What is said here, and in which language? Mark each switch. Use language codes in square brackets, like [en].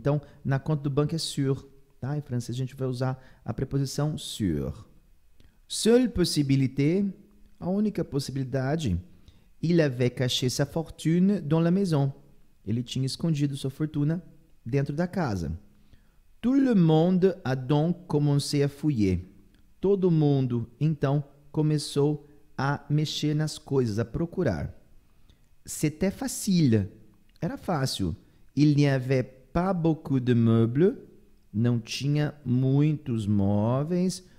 [pt] Então, na conta do banco é sur, tá? Em francês a gente vai usar a preposição sur. [fr] Seule possibilité, [pt] a única possibilidade, [fr] il avait caché sa fortune dans la maison. [pt] Ele tinha escondido sua fortuna dentro da casa. [fr] Tout le monde a donc commencé à fouiller. [pt] Todo mundo, então, começou a mexer nas coisas, a procurar. [fr] C'était facile. [pt] Era fácil. [fr] Il n'y avait pas beaucoup de meubles. [pt] Não tinha muitos móveis.